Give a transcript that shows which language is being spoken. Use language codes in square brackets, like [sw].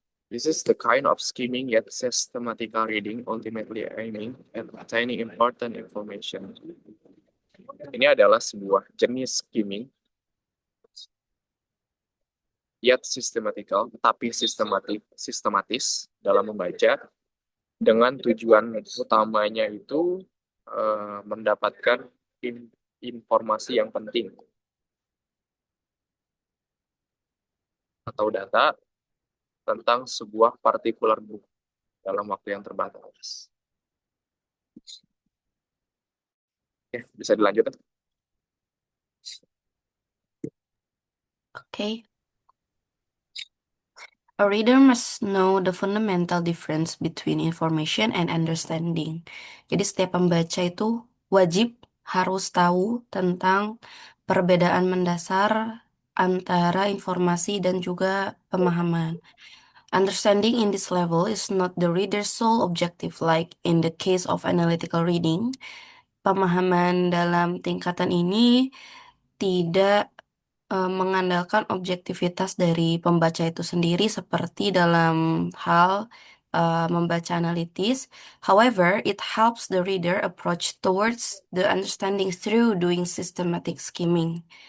[en] This is the kind of skimming yet systematical reading, ultimately aiming at obtaining important information. [id] Ini adalah sebuah jenis [en] skimming yet systematical, [id] tapi sistematis dalam membaca, dengan tujuan utamanya itu mendapatkan informasi yang penting atau data tentang sebuah partikular book dalam waktu yang terbatas. Oke, bisa dilanjutkan. [en] Okay. A reader must know the fundamental difference between information and understanding. [id] Jadi setiap pembaca itu wajib harus tahu tentang perbedaan mendasar antara informasi dan juga pemahaman. [en] Understanding in this level is not the reader's sole objective, like in the case of analytical reading. [id] Pemahaman dalam tingkatan ini tidak mengandalkan objektivitas dari pembaca itu sendiri seperti dalam hal membaca analitis. [en] However, it helps the reader approach towards the understanding through doing systematic skimming.